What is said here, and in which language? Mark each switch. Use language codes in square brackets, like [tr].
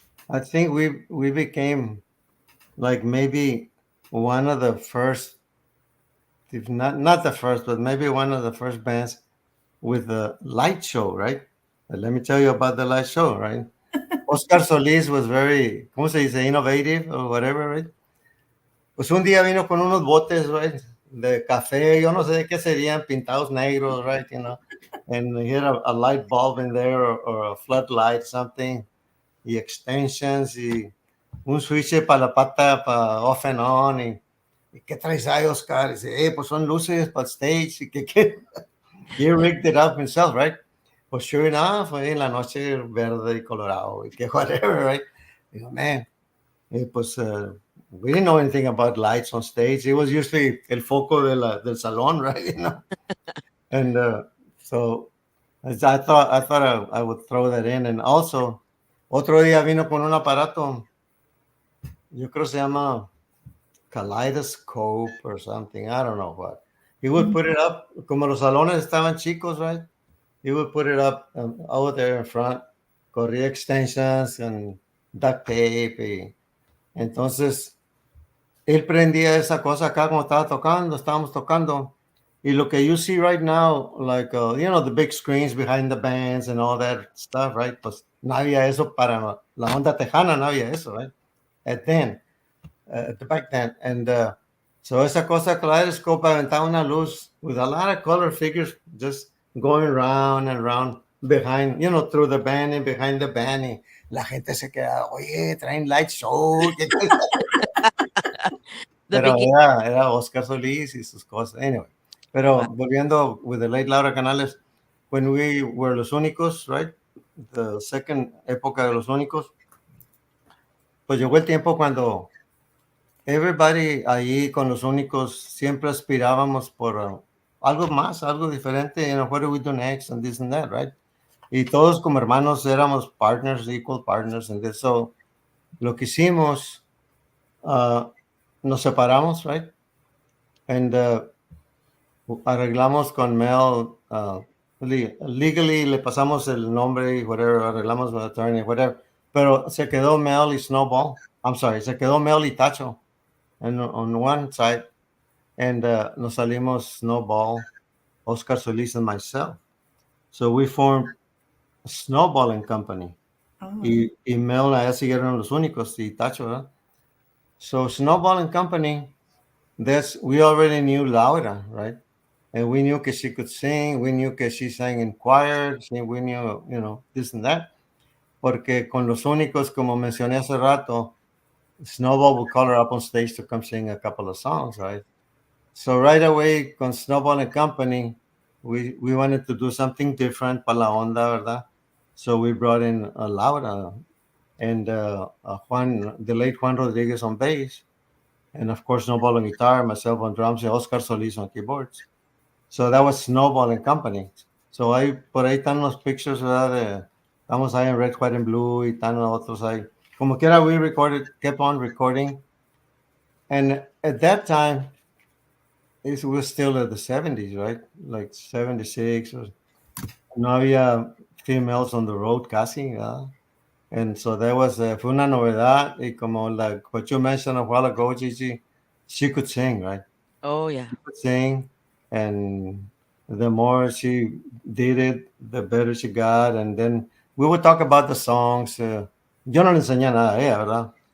[en] I think we became like maybe one of the first, if not the first, but maybe one of the first bands with the light show, right? Let me tell you about the light show, right? Oscar Solis was very, [es] ¿cómo se dice? [en] Innovative or whatever, right? [es] Pues un día vino con unos botes, right? De café, yo no sé de qué serían, pintados negros, right? [en] And he had a light bulb in there or a floodlight, something. [es] Y extensions y un switch para la pata, para off and on. ¿Y qué traes ahí, Oscar? Y dice, pues son luces para el stage. [en] Y que he rigged it up himself, right? [es] Pues sure enough, en la noche verde y colorado. Y que whatever, right? [en] Digo, man, pues we didn't know anything about lights on stage. It was usually [es] el foco del salón, [en] right? And so I thought I would throw that in. And also, [es] otro día vino con un aparato yo creo se llama [en] Kaleidoscope or something. I don't know what. He would put it up, [es] como los salones estaban chicos, [en] right? He would put it up out there in front, corría extensions and duct tape. [es] Entonces, él prendía esa cosa acá como estaba tocando, estábamos tocando. [en] Y lo que you see right now, like, the big screens behind the bands and all that stuff, right? [es] Pues no había eso para la onda tejana, no había eso, right? [en] Back then. And so [es] esa cosa kaleidoscope aventaba una luz [en] with a lot of color figures just going round and round behind, through the band and behind the band. [es] Y la gente se quedaba, oye, traen light show. [en] The [es] Pero [en] begin. [es] era Oscar Solís y sus cosas. [en] Anyway, pero volviendo with the late Laura Canales, when we were Los Únicos, right? [es] The second época de Los Únicos, pues llegó el tiempo cuando everybody ahí con Los Únicos siempre aspirábamos por algo más, algo diferente, [en] what do we do next and this and that, [es] right? Y todos como hermanos éramos partners, [en] equal partners, and this, [es] so lo que hicimos, nos separamos, right? And arreglamos con Mel, legally le pasamos el nombre y whatever, arreglamos con attorney, whatever, pero se quedó Mel y Snowball, se quedó Mel y Tacho [en] on one side, [es] and nos salimos Snowball, Oscar Solis and myself. [en] So we formed a snowballing company. Oh. [es] Y Mel allá siguieron Los Únicos y Tacho, ¿verdad? [en] So snowballing company, we already knew Laura, right? And we knew that she could sing. We knew that she sang in choir. We knew, this and that. [es] Porque con Los Únicos, como mencioné hace rato, [en] Snowball would call her up on stage to come sing a couple of songs, right? So right away, con Snowball and Company, we wanted to do something different [es] para la onda, [en] ¿verdad? So we brought in Laura and the late Juan Rodriguez on bass. And of course, Snowball on guitar, myself on drums, and Oscar Solis on keyboards. So that was Snowball and Company. [es] So por ahí están los pictures, ¿verdad? Estamos ahí en Red, White, and Blue y están otros ahí. [en] Como quiera, we kept on recording. And at that time, it was still in the 70s, right? Like 76. No había females on the road casi, ¿verdad? And so there was, [es] fue una novedad. [en] Y como what you mentioned a while ago, Gigi, she could sing, right? Oh, yeah. She could sing. And the more she did it, the better she got. And then we would talk about the songs. [es] Yo no le enseñé nada a ella, ¿verdad?